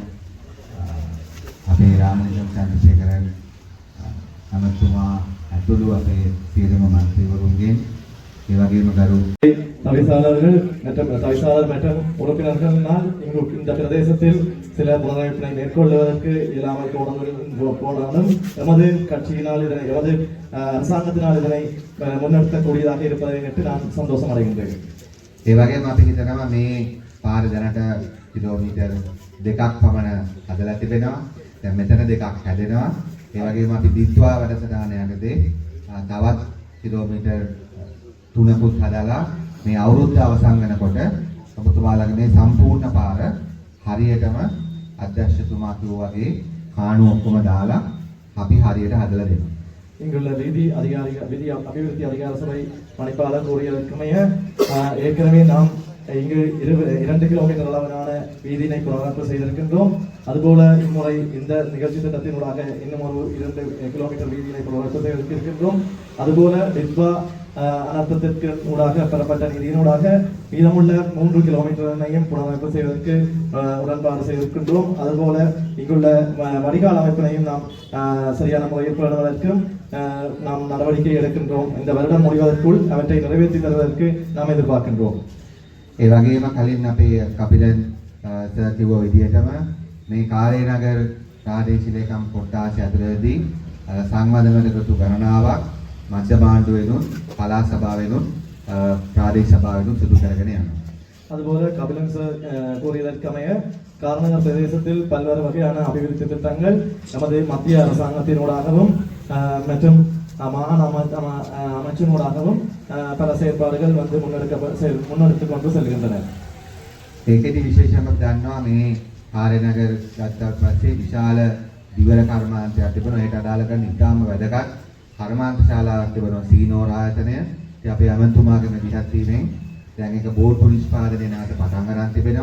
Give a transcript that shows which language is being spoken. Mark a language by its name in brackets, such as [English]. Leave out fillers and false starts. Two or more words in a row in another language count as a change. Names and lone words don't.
[Sinhala] අපේ රාමලිංගම් චන්ද්‍රසේකරන් අමතුමා ඇතුළු අපේ සියලුම මන්ත්‍රීවරුන්ගෙන් ඒ වගේම ගරු [Tamil] தவிசாளர்கள் மற்றும் உறுப்பினர்களால் இந்த பிரதேசத்தில் சில புனரமைப்பினை மேற்கொள்வதற்கு இயலாமல் போனாலும் எமது கட்சியினால் எமது அரசாங்கத்தினால் இதனை முன்னெடுக்கக்கூடியதாக இருப்பதை நினைத்து நான் சந்தோஷம் அடைகின்றேன். [Sinhala] ඒ වගේම අපි හිතනවා මේ පාර දැනට කිලෝමීටර් 2ක් පමණ හදලා තිබෙනවා. දැන් මෙතන 2ක් හැදෙනවා. ඒ වගේම අපි දිත්වා වැඩසටහන යටතේ තවත් කිලෝමීටර් 3කුත් හදලා මේ අවුරුද්ද අවසන් වෙනකොට ඔබතුමාලගේ මේ සම්පූර්ණ පාර හරියටම අධ්‍යක්ෂතුමා කිව්වා වගේ කාණු ඔක්කොම දාලා අපි හරියට හදලා දෙනවා. [Tamil] இங்குள்ள வீதி அபிவிருத்தி அதிகார சபை பணிப்பாளர் கூறியதற்குமைய ஏற்கனவே நாம் இங்கு 2 கிலோமீட்டர் அளவிலான வீதியினை புனரமைப்பு செய்திருக்கின்றோம். அதுபோல இம்முறை இந்த நிகழ்ச்சி திட்டத்தினூடாக இன்னும் ஒரு 2 கிலோமீட்டர் வீதியினை புனரமைப்பு செய்திருக்கின்றோம். அதுபோல டிட்பா அனர்த்தத்திற்கு ஊடாக பெறப்பட்ட நிதியினூடாக மீதமுள்ள 3 கிலோமீட்டரையும் புனரமைப்பு செய்வதற்கு உடன்பாடு செய்திருக்கின்றோம். அதுபோல இங்குள்ள வடிகால் அமைப்பினையும் நாம் சரியான முறையில் பெறுவதற்கும் நாம் நடவடிக்கை எடுக்கின்றோம். இந்த வருடம் முடிவதற்குள் அவற்றை நிறைவேற்றி தருவதற்கு நாம் எதிர்பார்க்கின்றோம். [Sinhala] ඒ වගේම කලින් අපේ කපිලන් සර් කිව්ව විදිහටම මේ කාර්යනගර ප්‍රාදේශීය ලේකම් කොට්ටාසය ඇතුළතදී සංවර්ධන කටයුතු ගණනාවක් මධ්‍ය භාණ්ඩුවෙනුත් පළාත් සභාවෙනුත් ප්‍රාදේශීය සභාවෙනුත් සිදු කරගෙන යනවා. [Tamil] அதுபோல கபிலன் சார் கூறியதற்கமைய காரணகர் பிரதேசத்தில் பல்வேறு வகையான அபிவிருத்தி திட்டங்கள் நமது மத்திய அரசாங்கத்தினூடாகவும் மற்றும் மாகாண அமைச்சினூடாகவும் பல செயற்பாடுகள் வந்து முன்னெடுத்து கொண்டு செல்கின்றன. [Sinhala] ඒකෙදි විශේෂයෙන්ම දන්නවා මේ කාර්යනගර ගත්තාට පස්සේ විශාල දිවර කර්මාන්තයක් තිබෙනවා. ඒට අදාළ කරන ඉතාම වැදගත් කර්මාන්ත ශාලාවක් තිබෙනවා සීනෝර ආයතනය. ඉතින් අපේ අමන්තුමාගේ මැදිහත් වීමෙන් දැන් ඒක බෝඩ්ටු නිෂ්පාදනය නැවත පටන් ගන්න තිබෙනවා.